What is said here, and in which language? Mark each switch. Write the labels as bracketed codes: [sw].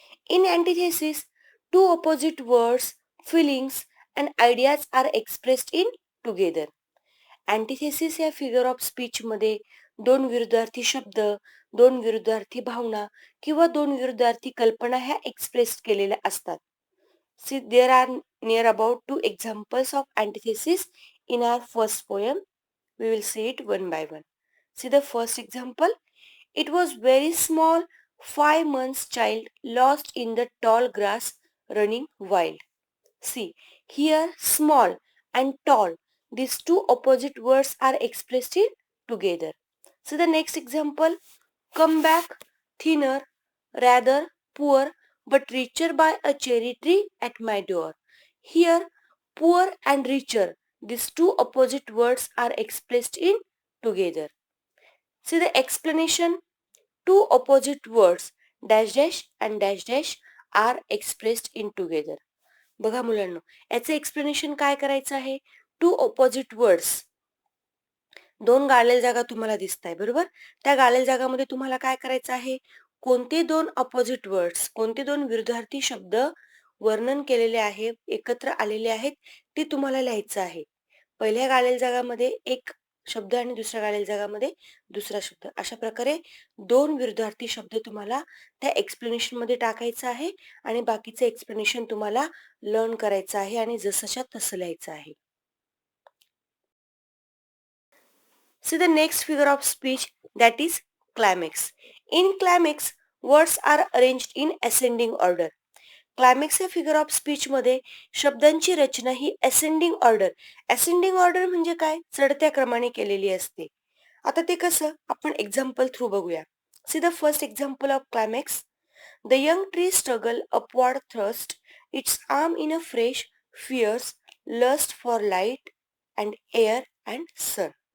[en] In antithesis two opposite words, feelings and ideas are expressed in together. [mr] अँटिथेसिस या figure of speech मध्ये दोन विरुद्धार्थी शब्द, दोन विरुद्धार्थी भावना किंवा दोन विरुद्धार्थी कल्पना ह्या एक्सप्रेस केलेल्या असतात. [en] See, there are near about 2 examples of antithesis in our first poem. We will see it one by one. See the first example. It was very small, 5 months child lost in the tall grass running wild. See, here small and tall, these two opposite words are expressed in together. See the next example. Come back, thinner, rather poor, but richer by a cherry tree at my door. Here, poor and richer, these two opposite words are expressed in together. See the explanation. Two opposite words dash dash and dash dash are expressed in together. [mr] बघा मुलांनो, याचं explanation काय करायचं आहे? [en] two opposite words, [mr] दोन गाळलेल्या जागा तुम्हाला दिसत आहे बरोबर. त्या गाळलेल्या जागामध्ये तुम्हाला काय करायचं आहे? कोणते दोन ऑपोजिट वर्ड्स, कोणते दोन विरुद्धार्थी शब्द वर्णन केलेले आहे, एकत्र आलेले आहेत, ते तुम्हाला लिहायचं आहे. पहिल्या गाळलेल्या जागामध्ये एक शब्द आणि दुसऱ्या गाळलेल्या जागामध्ये दुसरा शब्द, अशा प्रकारे दोन विरुद्धार्थी शब्द तुम्हाला त्या एक्सप्लेनेशन मध्ये टाकायचं आहे आणि बाकीचं एक्सप्लेनेशन तुम्हाला लर्न करायचं आहे आणि जसंच्या तसं लिहायचं आहे. [en] See the next figure of speech, that is climax. In climax, words are arranged in ascending order. [mr] Climax या फिगर ऑफ स्पीच मध्ये शब्दांची रचना ही असेंडिंग ऑर्डर म्हणजे काय? चढत्या क्रमाने केलेली असते. आता ते कसं? आपण एक्झाम्पल थ्रू बघूया. [en] See the first example of climax. The young tree struggle upward thrust its arm in a fresh fierce lust for light and air and sun.